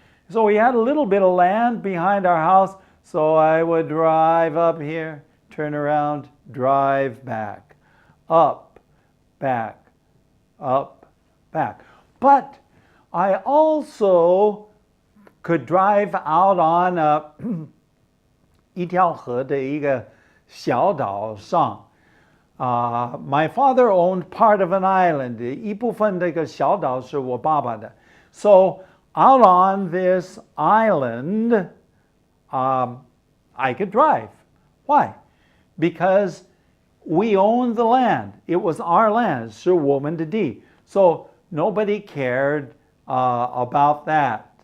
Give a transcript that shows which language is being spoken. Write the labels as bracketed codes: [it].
[en] So we had a little bit of land behind our house, so I would drive up here, turn around, drive back, up, back, up, back. But I also could drive out on [zh] 一条河的一个小岛上。 [en] My father owned part of an island. [zh] 一部分这个小岛是我爸爸的。 [en] So out on this island, I could drive. Why? Because we owned the land. It was our land. [zh] 是我们的地. [en] So nobody cared about that.